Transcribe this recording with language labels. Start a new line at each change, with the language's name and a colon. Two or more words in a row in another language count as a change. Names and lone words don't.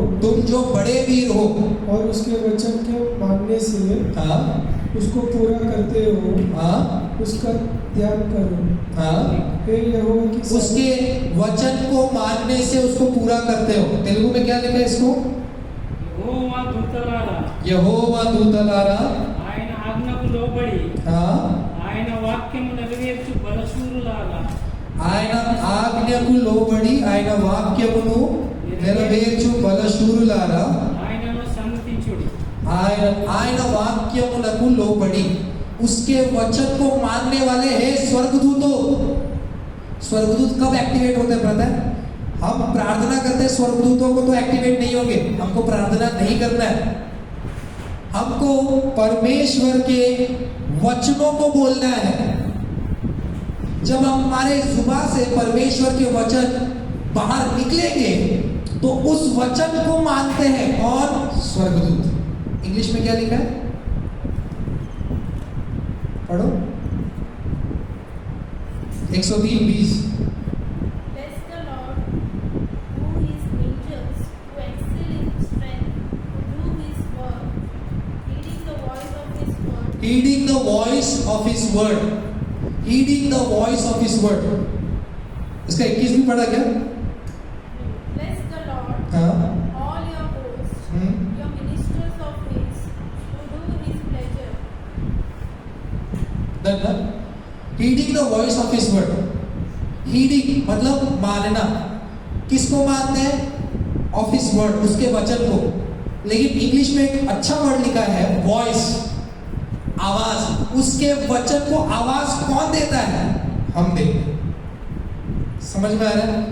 Hindi: तुम जो बड़े वीर हो और उसके वचन के मानने से हाँ उसको पूरा करते हो, हाँ उसका ध्यान करो। हाँ हे यहोवा की उसके वचन को मानने से उसको पूरा करते हो। तेलुगु में क्या लिखा है इसको?
Telugu: యెహోవా దూతలారా యెహోవా దూతలారా ఆయన ఆజ్ఞకు లోబడి
Hindi: हाँ
Telugu: ఆయన వాక్యము నెరవేర్చు బలశూరులారా ఆయన ఆజ్ఞకు లోబడి ఆయన వాక్యమును నెరవేర్చు బలశూరులారా ఆయనను సమ్మతించుడి ఆయన వాక్యములకు లోబడి
Hindi: उसके वचन को मानने वाले हैं स्वर्गदूतों। स्वर्गदूत कब एक्टिवेट होते हैं ब्रदर? हम प्रार्थना करते हैं, स्वर्गदूतों को तो एक्टिवेट नहीं होंगे। हमको प्रार्थना नहीं करना है, हमको परमेश्वर के वचनों को बोलना है। जब हमारे जुबान से परमेश्वर के वचन बाहर निकलेंगे तो उस वचन को मानते हैं और स्वर्गदूत। इंग्लिश में क्या लिखा है, पढ़ो 103:20।
English: Bless the Lord, who his angels, who excel in strength, who do his work, heeding the voice of his word. Heeding the voice of his word, heeding the voice of his word।
Hindi: इसका 21 भी पढ़ा क्या?
English: Bless the Lord,
Hindi: हाँ
English: all your hosts, your ministers of his, who do his pleasure. heeding the voice of his word.
Hindi: हीडिंग मतलब मानना। किसको मानते हैं?
English: of his word,
Hindi: उसके वचन को। लेकिन इंग्लिश में एक अच्छा वर्ड लिखा है वॉइस, आवाज। उसके वचन को आवाज कौन देता है? हम देते हैं। समझ में आ रहा है?